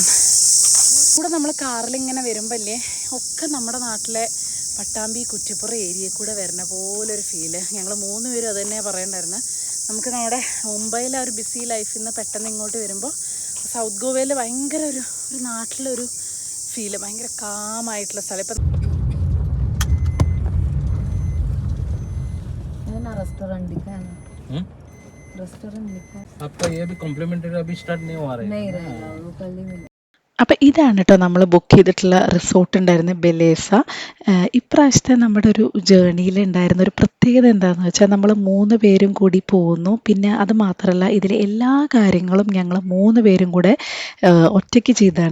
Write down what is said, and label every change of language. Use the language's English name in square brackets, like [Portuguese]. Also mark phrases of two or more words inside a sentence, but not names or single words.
[Malayalam] കൂടെ നമ്മൾ കാറിലിങ്ങനെ വരുമ്പല്ലേ ഒക്കെ നമ്മുടെ നാട്ടിലെ പട്ടാമ്പി കുറ്റിപ്പുറം ഏരിയയിൽ കൂടെ വരുന്ന പോലൊരു ഫീല്. ഞങ്ങൾ 3 പേരും അത് തന്നെയാണ് പറയണ്ടായിരുന്നത്. നമുക്ക് നമ്മുടെ മുംബൈയിലെ ഒരു [English] busy life [Malayalam] നിന്ന് പെട്ടെന്ന് ഇങ്ങോട്ട് വരുമ്പോൾ സൗത്ത് ഗോവയിൽ ഭയങ്കര ഒരു നാട്ടിലൊരു ഫീല്, ഭയങ്കര കാമായിട്ടുള്ള സ്ഥലം. ഇപ്പം [Hindi] रेस्टोरेंट दिखा है ना, रेस्टोरेंट दिखा है। आपका ये भी कॉम्प्लीमेंट्री अभी स्टार्ट नहीं हुआ रहा है। नहीं रहेगा वो कल ही मिलेगा। [Malayalam] അപ്പോൾ ഇതാണ് കേട്ടോ നമ്മൾ ബുക്ക് ചെയ്തിട്ടുള്ള റിസോർട്ട് ഉണ്ടായിരുന്ന ബെലേസ. ഇപ്രാവശ്യത്തെ നമ്മുടെ ഒരു ജേണിയിൽ ഉണ്ടായിരുന്ന ഒരു പ്രത്യേകത എന്താണെന്ന് വെച്ചാൽ നമ്മൾ 3 പേരും കൂടി പോകുന്നു. പിന്നെ അത് മാത്രമല്ല ഇതിലെ എല്ലാ കാര്യങ്ങളും ഞങ്ങൾ 3 പേരും കൂടെ ഒറ്റയ്ക്ക് ചെയ്തതാണ്.